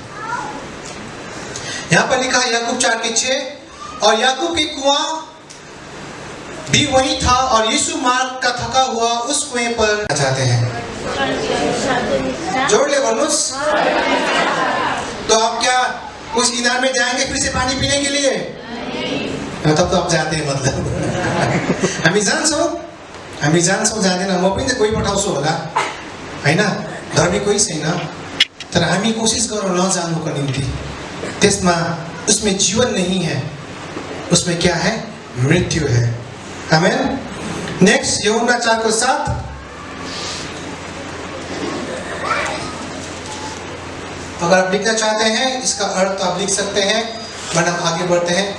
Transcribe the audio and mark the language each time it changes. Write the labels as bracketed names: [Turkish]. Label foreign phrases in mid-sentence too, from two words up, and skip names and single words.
[Hindi] यहाँ पर लिखा है याकूब 4:6, और याकूब के कुआं भी वही था और यीशु मार्ग का थका हुआ उस कुएं पर जाते हैं। जोड़ ले बनुस। तो आप क्या उस इनार में जाएंगे फिर से पानी पीने के लिए? तब तो आप जाते हैं मतलब। [Nepali] हामी जान्छौँ जाँदैन, म पनि त कोही पठाउँछु होला हैन, धर्मी कोही छैन, तर हामी कोसिस गरौँ नजानुको निम्ति। [Hindi] त्यसमा उसमें जीवन नहीं है, उसमें क्या है? मृत्यु है। आमेन। नेक्स्ट यूहन्ना 4:7। अगर आप लिखना चाहते हैं इसका अर्थ आप लिख सकते हैं, वरना आगे बढ़ते हैं।